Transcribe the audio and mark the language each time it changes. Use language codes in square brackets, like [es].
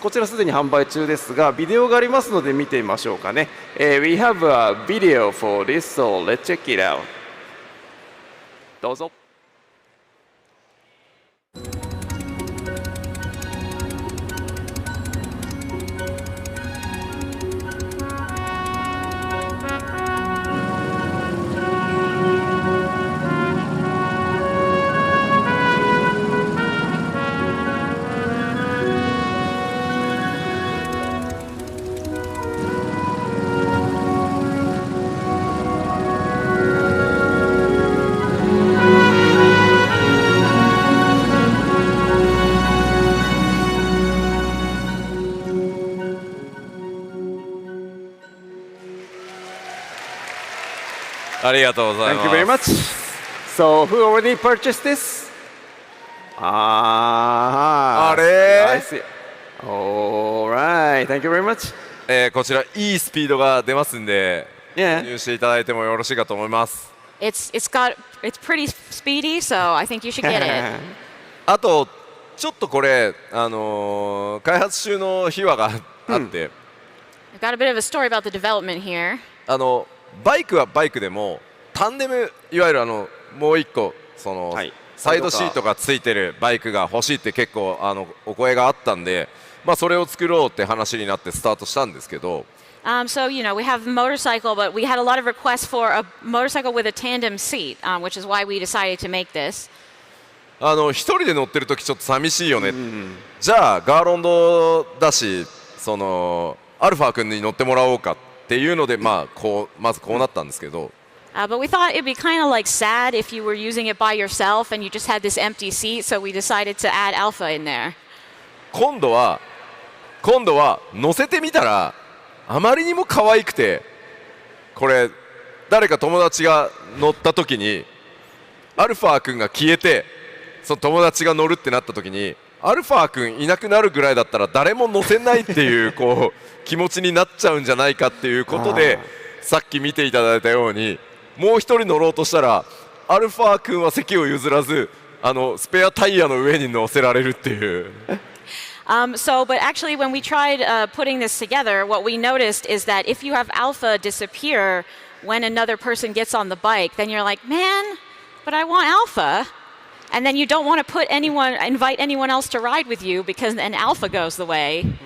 [ja] こちらすでに販売中ですが、ビデオがありますので見てみましょうかね。 [en] We have a video for this, so let's check it out. [ja] どうぞ。ありがとうございます。 [en] Thank you very much. So who already purchased this? あれ I see. Alright, thank you very much. [ja] こちらいいスピードが出ますんで、 [en] Yeah. [ja] 入していただいてもよろしいかと思います。 [en] It's pretty speedy, so I think you should get it. [ja] あとちょっとこれ開発中の秘話があって、 [en] I've got a bit of a story about the development here. [ja] バイクはバイクでもタンデム、いわゆるもう一個その、はい、サイドシートがついてるバイクが欲しいって結構お声があったんで、まあ、それを作ろうって話になってスタートしたんですけど。 [en] So, you know, we have a motorcycle, but we had a lot of requests for a motorcycle with a tandem seat, which is why we decided to make this. [ja] 一人で乗ってる時ちょっと寂しいよね、じゃあガーロンドだし、そのアルファ君に乗ってもらおうかっていうので、まずこうなったんですけど。 [en] But we thought it'd be kind of like sad if you were using it by yourself and you just had this empty seat, so we decided to add Alpha in there. [ja] 今度は乗せてみたらあまりにも可愛くて、これ誰か友達が乗った時にアルファ君が消えて、その友達が乗るってなった時にアルファ君いなくなるぐらいだったら誰も乗せないっていうこう気持ちになっちゃうんじゃないかっていうことで、さっき見ていただいたようにもう一人乗ろうとしたらアルファ君は席を譲らずスペアタイヤの上に乗せられるっていう。 [en] But actually, when we tried putting this together, what we noticed is that if you have Alpha disappear when another person gets on the bike, then you're like, man, but I want Alpha. And then you don't want to invite anyone else to ride with you because then Alpha goes the way.